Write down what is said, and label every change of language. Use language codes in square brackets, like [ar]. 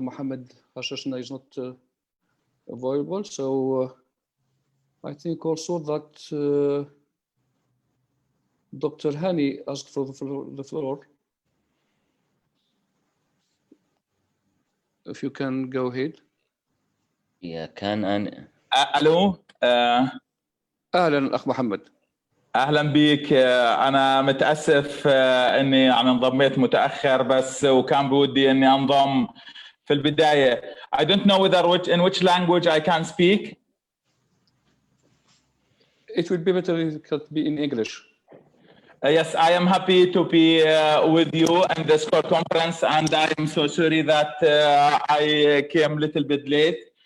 [en] Mohammed Khashashna is not available, so I think also that Dr. Hani asked for the floor. If you can go ahead. Yeah, can [ar] أنا ألو أهلا الأخ محمد. أهلا بك. أنا متأسف إني يعني انضميت متأخر بس وكان بودي إني أنضم في البداية. [en] I don't know whether in which language I can speak. It would be better if it could be in English. Yes, I am happy to be with you in this conference, and I am so sorry that I came a little bit late.